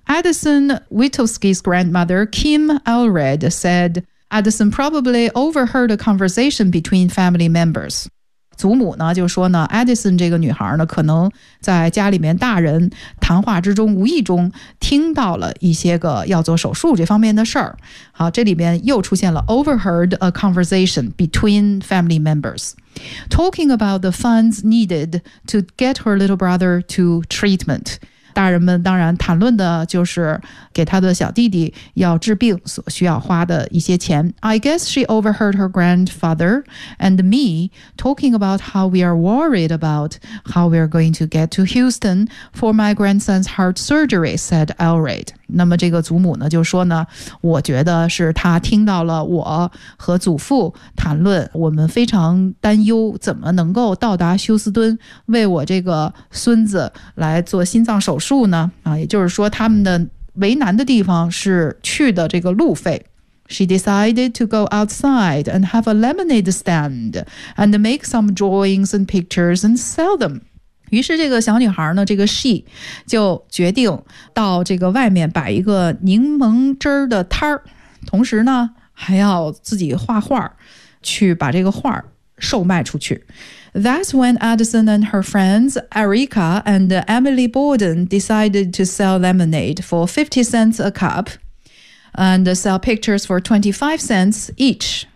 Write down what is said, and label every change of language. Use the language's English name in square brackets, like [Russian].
[English] Addison Witulski's grandmother Kim Allred said Addison probably overheard a conversation between family members. [Chinese] 祖母呢就说呢 ，Addison 这个女孩呢，可能在家里面大人谈话之中，无意中听到了一些个要做手术这方面的事儿。好，这里边又出现了 [English] overheard a conversation between family members, talking about the funds needed to get her little brother to treatment。 [Chinese] 大人们当然谈论的就是给他的小弟弟要治病所需要花的一些钱。 [English] I guess she overheard her grandfather and me talking about how we are worried about how we are going to get to Houston for my grandson's heart surgery, said Allred. [Chinese] 那么这个祖母呢就说呢，我觉得是他听到了我和祖父谈论，我们非常担忧怎么能够到达休斯敦为我这个孙子来做心脏手术呢，也就是说他们的为难的地方是去的这个路费。 [English] She decided to go outside and have a lemonade stand and make some drawings and pictures and sell them. [Chinese] 于是这个小女孩呢，这个 she 就决定到这个外面摆一个柠檬汁的摊儿，同时呢还要自己画画，去把这个画售卖出去。 [English] That's when Addison and her friends, Erica and Emily Borden, decided to sell lemonade for 50 cents a cup and sell pictures for 25 cents each.